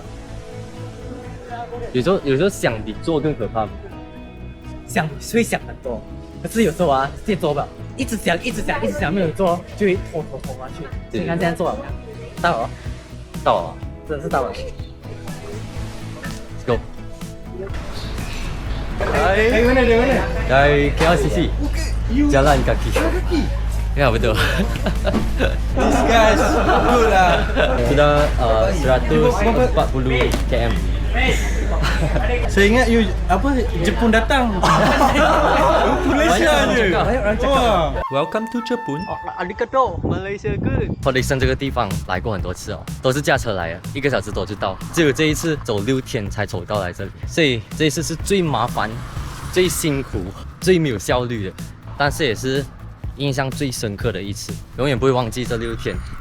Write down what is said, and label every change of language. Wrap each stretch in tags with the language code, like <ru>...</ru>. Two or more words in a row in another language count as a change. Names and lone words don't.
<zh>有时候想比做更可怕。会想很多，可是有时候啊，自己做不了，一直想没有做，就会拖下去。你看现在做了没有？到了，到了，真的是到了。</zh> <en>Let's go。</en> <ms>Dari mana? Dari KLCC. Jalan kaki. Ya betul.</ms> <en>This guys good lah.</en> <ms>Sudah 140 km. Saya ingat you Jepun datang. Malaysia je.</ms> <en>Welcome to Japan。 Arigato Malaysia good。</en> <zh>Prediction 这个地方来过很多次哦，都是驾车来的，1个小时多就到。只有这一次走6天才走到来这里，所以这一次是最麻烦、最辛苦、最没有效率的，但是也是印象最深刻的一次，永远不会忘记这6天。</zh>